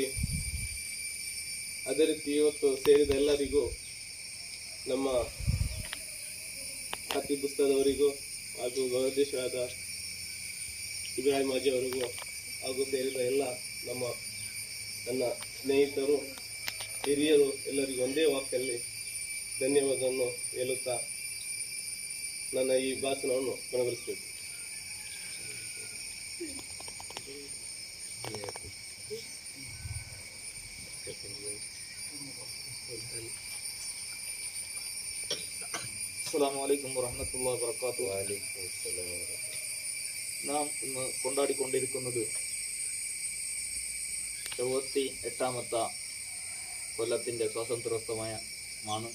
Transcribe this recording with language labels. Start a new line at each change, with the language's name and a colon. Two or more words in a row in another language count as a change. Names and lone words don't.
Kannada: ಅದೇ ರೀತಿ ಇವತ್ತು ಸೇರಿದ ಎಲ್ಲರಿಗೂ, ನಮ್ಮ ಖಾತೀಬ್ ಉಸ್ತಾದವರಿಗೂ ಹಾಗೂ ಗೌರವಾಧ್ಯಕ್ಷರಾದ ಇಬ್ರಾಹಿಂ ಹಾಜಿ ಅವರಿಗೂ ಹಾಗೂ ಸೇರಿದ ಎಲ್ಲ ನನ್ನ ಸ್ನೇಹಿತರು, ಹಿರಿಯರು ಎಲ್ಲರಿಗೂ ಒಂದೇ ವಾಕ್ಯಲ್ಲಿ ಧನ್ಯವಾದವನ್ನು ಹೇಳುತ್ತಾ ನನ್ನ ಈ ಭಾಷಣವನ್ನು ಕೊನೆಗೊಳಿಸಬೇಕು.
Arabic: السلام عليكم ورحمة الله وبركاته.
Malayalam: നാം ഇന്ന് കൊണ്ടാടിക്കൊണ്ടിരിക്കുന്നത് 78ാമത്തെ കൊല്ലത്തിൻ്റെ സ്വാതന്ത്ര്യോത്സവമാണ്.